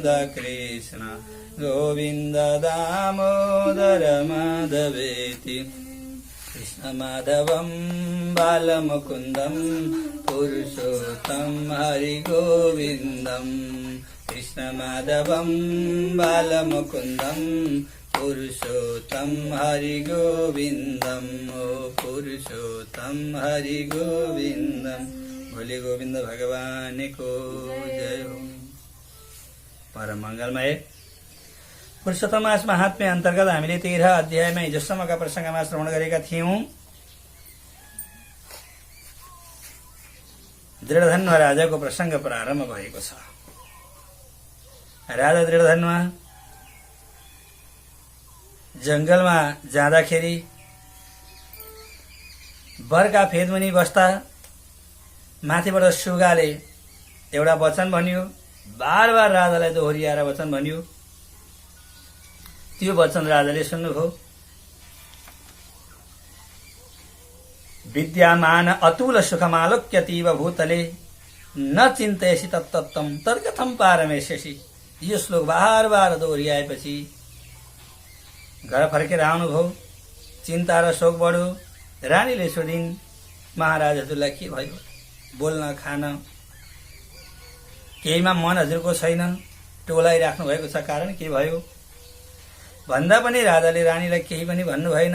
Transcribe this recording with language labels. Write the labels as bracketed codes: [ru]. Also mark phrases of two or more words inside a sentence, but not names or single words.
[sa] कृष्ण गोविन्द दामोदर माधवेति कृष्ण माधवं बालमुकुन्दं पुरुषोत्तम हरिगोविन्दं कृष्ण माधवं बालमुकुन्दं पुरुषोत्तम हरिगोविन्दं ओ पुरुषोत्तम हरिगोविन्दं [hi] भोले गोविंद भगवान को जय हो। [ne] परम मंगलमय पुरुषोत्तम मास महात्म्य अंतर्गत हामीले 13 अध्यायमा हिजोसम्मका प्रसङ्गमा श्रवण गरेका थियौं। दृढधन्व राजाको प्रसङ्ग प्रारम्भ भएको छ। राजा दृढधन्व जंगलमा जाँदाखेरि बरका फेदमुनि बस्दा माथिबाट सुगाले एउटा वचन भन्यो, बार बार राजालाई दोहोरिएर वचन भन्यो। त्यो वचन राजाले सुन्नुभयो। [sa] विद्यामान अतुल सुखमालोक्यतीव भूतले न चिन्तयसि तत्तत्त्वं तर्कथं पारमेष्यसि। [ne] यो श्लोक बार बार दोहोरिआएपछि घर फर्केर आउनुभयो। चिन्ता र शोक बढ्यो। रानीले सोधिन्, महाराज हजुरलाई के भयो? बोल्न खान केहीमा मन हजुरको छैन, टोलाइराख्नु भएको छ, कारण के भयो भन्दा पनि राजाले रानीलाई केही पनि भन्नु भएन।